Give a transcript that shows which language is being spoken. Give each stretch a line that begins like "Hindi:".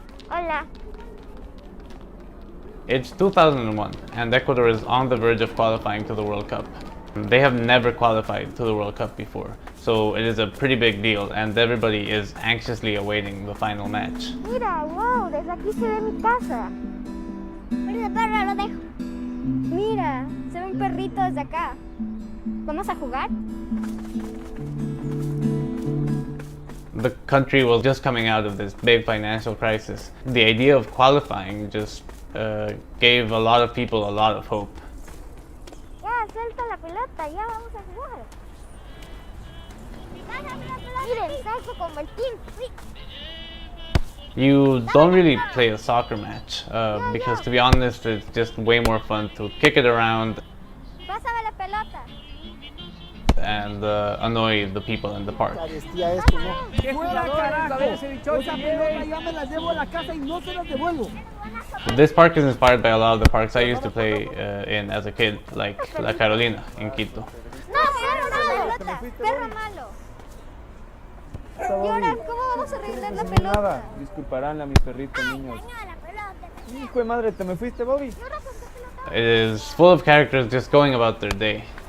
Spanish: Hola.
English: It's 2001 and Ecuador is on the verge of qualifying to the World Cup. They have never qualified to the World Cup before, so it is a pretty big deal and everybody is anxiously awaiting the final match.
Spanish: Mira, wow, desde aquí se ve mi casa. Pero perro, lo dejo. Mira, se ve un perrito desde acá. ¿Vamos a jugar?
English: The country was just coming out of this big financial crisis. The idea of qualifying just gave a lot of people a lot of hope.
Spanish: Ya, suelta la pelota, ya vamos a jugar. Miren, salgo como el team.
English: You don't really play a soccer match because, to be honest, it's just way more fun to kick it around
Spanish: Pásame la pelota.
English: and annoy the people in the park. This park is inspired by a lot of the parks I used to play in as a kid, like La Carolina in Quito.
Spanish: No, perro malo. ¿Y ahora cómo vamos a arreglar la pelota? Disculparán a mis perritos niños. Hijo de madre, ¿te me fuiste, Bobby?
English: It is full of characters just going about their day.